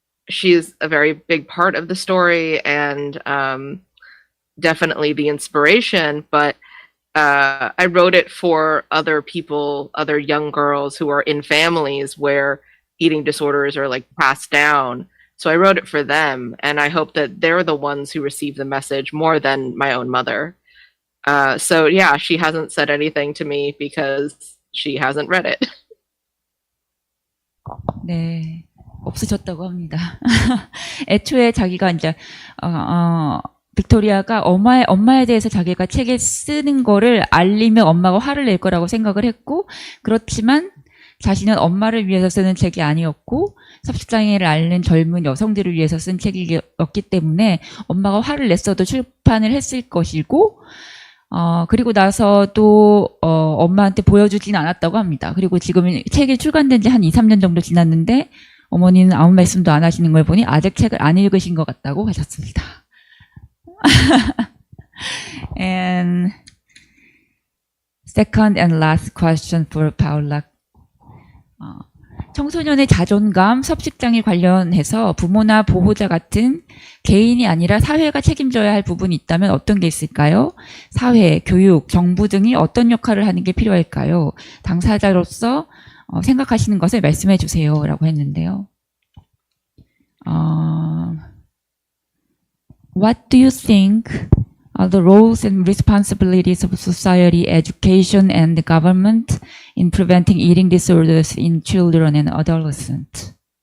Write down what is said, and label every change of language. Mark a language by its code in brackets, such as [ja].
[en] She's a very big part of the story and definitely the inspiration, but I wrote it for other people, other young girls who are in families where eating disorders are like passed down. So I wrote it for them, and I hope that they're the ones who receive the message more than my own mother. So yeah, she hasn't said anything to me because she hasn't read it. [ko] 네. 없으셨다고 합니다. 애초에 자기가 이제, 빅토리아가 엄마에 대해서 자기가 책에 쓰는 거를 알리면 엄마가 화를 낼 거라고 생각을 했고, 그렇지만 자신은 엄마를 위해서 쓰는 책이 아니었고, 섭식장애를 앓는 젊은 여성들을 위해서 쓴 책이었기 때문에 엄마가 화를 냈어도 출판을 했을 것이고, 그리고 나서 또, 엄마한테 보여주진 않았다고 합니다. 그리고 지금 책이 출간된 지 한 2, 3년 정도 지났는데, 어머니는 아무 말씀도 안 하시는 걸 보니 아직 책을 안 읽으신 것 같다고 하셨습니다. [en] And second and last question for Paula. [ko] 청소년의 자존감, 섭식장애 관련해서 부모나 보호자 같은 개인이 아니라 사회가 책임져야 할 부분이 있다면 어떤 게 있을까요? 사회, 교육, 정부 등이 어떤 역할을 하는 게 필요할까요? 당사자로서 생각하시는 것을 말씀해 주세요. 라고 했는데요. [en] What do you think are the roles and responsibilities of society, education, and the government in preventing eating disorders in children and adolescents?